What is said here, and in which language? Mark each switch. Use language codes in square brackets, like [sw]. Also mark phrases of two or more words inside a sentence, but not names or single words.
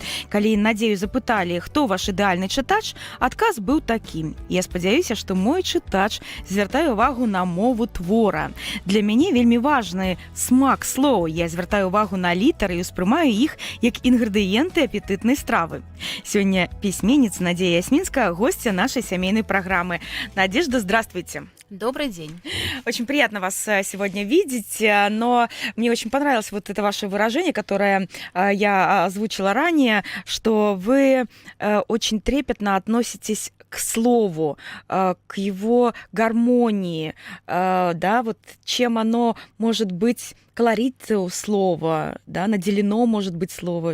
[be] Калі Надзею запыталі, хто ваш ідэальны чытач, адказ быў такі: я спадзяюся, што мой чытач звяртае ўвагу на мову твора. Для мяне вельмі важны смак слоў. Я звяртаю ўвагу на літары і ўспрымаю іх як інгрэдыенты апетытнай стравы. Сёння пісьменніца Надзея Ясмінская, [ru] гостья нашей семейной программы. Надежда, здравствуйте. Добрый день. Очень приятно вас сегодня видеть, но мне очень понравилось вот это ваше выражение, которое я озвучила ранее, что вы очень трепетно относитесь к слову, к его гармонии, да, вот чем оно может быть, колорит у слова, да, наделено может быть слово.